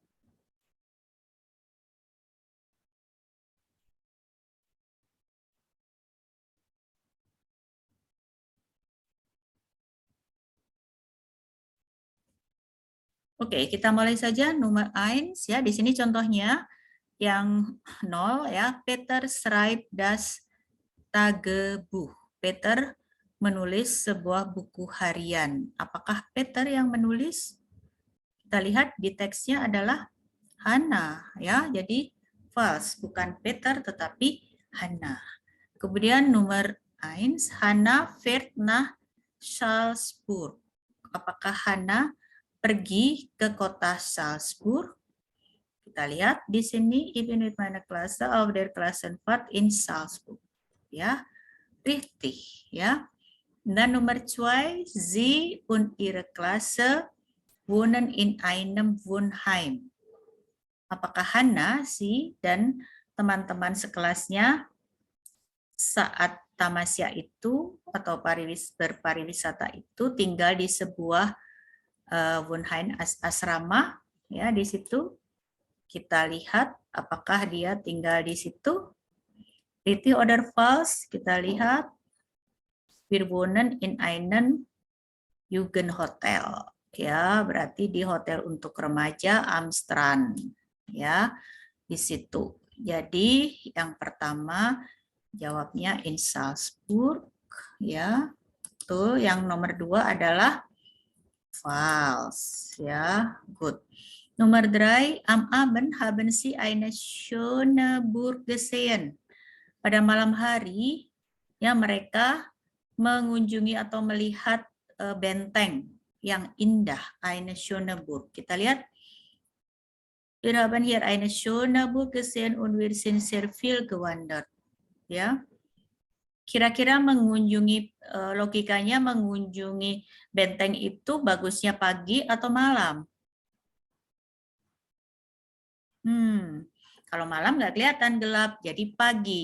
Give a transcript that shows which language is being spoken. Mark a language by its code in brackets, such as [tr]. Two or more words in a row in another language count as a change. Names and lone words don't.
[id] Oke, kita mulai saja nomor 1 ya. Di sini contohnya yang 0 ya. [de] Peter schreibt das Tagebuch. [id] Peter menulis sebuah buku harian. Apakah Peter yang menulis? Kita lihat di teksnya adalah Hannah ya. Jadi false, bukan Peter tetapi Hannah. Kemudian nomor 1, [de] Hannah fährt nach Salzburg. [id] Apakah Hannah pergi ke kota Salzburg? Kita lihat di sini, [de] ich bin mit meiner Klasse auf der Klassenfahrt in Salzburg. [id] Ya, richtig. Ya. Dan nomor 2, [de] sie und ihre Klasse wohnen in einem Wohnheim. [id] Apakah Hannah, si, dan teman-teman sekelasnya saat tamasya itu atau berpariwisata itu tinggal di sebuah Wohnheim asrama ya. Di situ kita lihat apakah dia tinggal di situ. [de] Richtig oder falsch? [id] Kita lihat [de] wir wohnen in einem Jugendhotel [id] ya, berarti di hotel untuk remaja [de] am Strand [id] ya, di situ. Jadi yang pertama jawabnya in Salzburg ya. Tuh, yang nomor 2 adalah false ya. Good. Nomor 3, [de] am Abend haben Sie eine schöne Burg gesehen. [id] Pada malam hari ya mereka mengunjungi atau melihat benteng yang indah, [de] eine schöne Burg. [id] Kita lihat, [de] wir haben hier eine schöne Burg gesehen und wir sind sehr viel gewandert. [id] Ya, kira-kira mengunjungi, logikanya mengunjungi benteng itu bagusnya pagi atau malam? Kalau malam nggak kelihatan gelap, jadi pagi.